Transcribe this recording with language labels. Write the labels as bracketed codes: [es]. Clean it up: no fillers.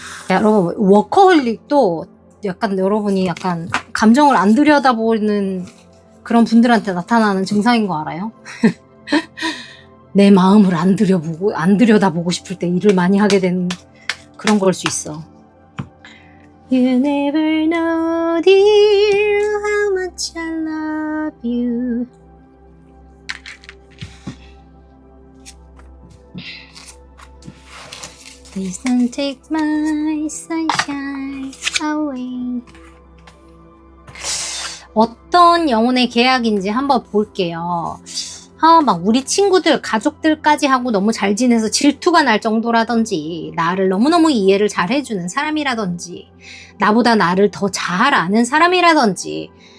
[ko] 여러분 워커홀릭도 약간 여러분이 약간 감정을 안 들여다보는 그런 분들한테 나타나는 증상인 거 알아요? 내 마음을 안 들여다보고 싶을 때 일을 많이 하게 된 그런 걸 수 있어. [en] You never know, dear, how much I love you. Please don't take my sunshine away. [ko] 어떤 영혼의 계약인지 한번 볼게요. 막 우리 친구들, 가족들까지 하고 너무 잘 지내서 질투가 날 정도라든지, 나를 너무너무 이해를 잘 해주는 사람이라든지, 나보다 나를 더 잘 아는 사람이라든지,